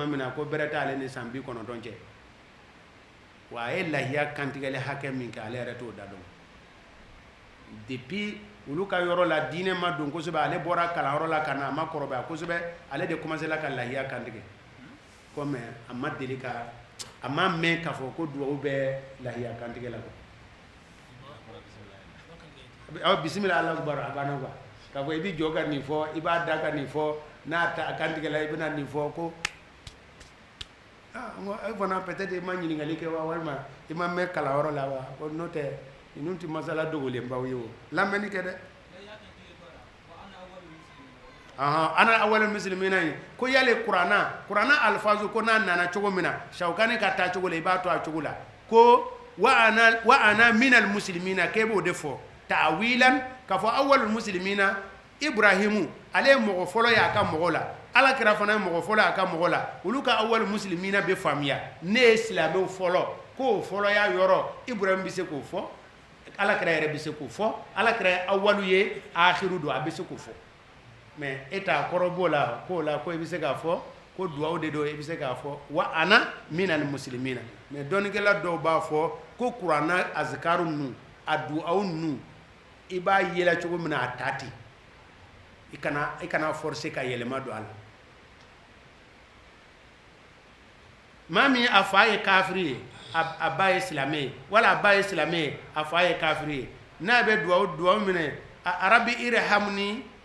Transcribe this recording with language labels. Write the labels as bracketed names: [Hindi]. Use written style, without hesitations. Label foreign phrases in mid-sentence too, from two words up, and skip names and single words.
[Bambara] min na ko bɛrɛ t'ale ni san 90 cɛ wa a ye lahiya kantigɛli hakɛ min kɛ ale yɛrɛ t'o da dɔn depuis olu ka yɔrɔ la diinɛ ma don kosɛbɛ ale bɔra kalanyɔrɔ la ka na a ma kɔrɔbaya kosɛbɛ ale de commencé la ka lahiya kantigɛ ko mais a ma deli ka a ma mɛn k'a fɔ ko duwawu bɛ lahiya kantigɛ la aw bisimila [Arabic] الله أكبر [Bambara] a banna quoi k'a fɔ i bɛ jɔ ka nin fɔ i b'a da ka nin fɔ n'a ta kantigɛ la i bɛna nin fɔ ko e fana peut-être i ma ɲininkali kɛ wa walima i ma mɛn kalanyɔrɔ la wa ko n'o tɛ ninnu tɛ masala dogolenbaw ye o lamɛnni kɛ dɛ [Arabic] أنا أول المسلمين [Bambara] yi ko yale kuranna alfazu ko n'a nana cogo min na Shawkani ka taa cogo la i b'a to a cogo la ko [Arabic] وأنا من المسلمين [Bambara] k'e b'o de fɔ ta'wilan k'a fɔ [Arabic] أول المسلمين [Bambara] Ibrahimu ale ye mɔgɔ fɔlɔ ye a ka mɔgɔ la Alakira fana ye mɔgɔ fɔlɔ ye a ka mɔgɔ la olu ka [Arabic] أول المسلمين [Bambara] bɛ faamuya ne ye silamɛw fɔlɔ k'o fɔlɔ y'a yɔrɔ Ibrahim bɛ se k'o fɔ Alakira yɛrɛ bɛ se k'o fɔ Alakira ye awalu ye akhiru don a bɛ se k'o fɔ mais e t'a kɔrɔ b'o la k'o la ko i bɛ se k'a fɔ ko duwawu de don i bɛ se k'a fɔ [Arabic] وأنا من المسلمين [Bambara] mais dɔnnikɛla dɔw b'a fɔ ko kuranna azikaru ninnu a duwawu ninnu i b'a yela cogo min na a ta ten i kana forcer ka yɛlɛma don a la maa min a fa ye kafiri ye a ba ye silamɛ ye wala a ba ye silamɛ ye a fa ye kafiri ye n'a bɛ duwawu minɛ [Arabic] ربي ارحمني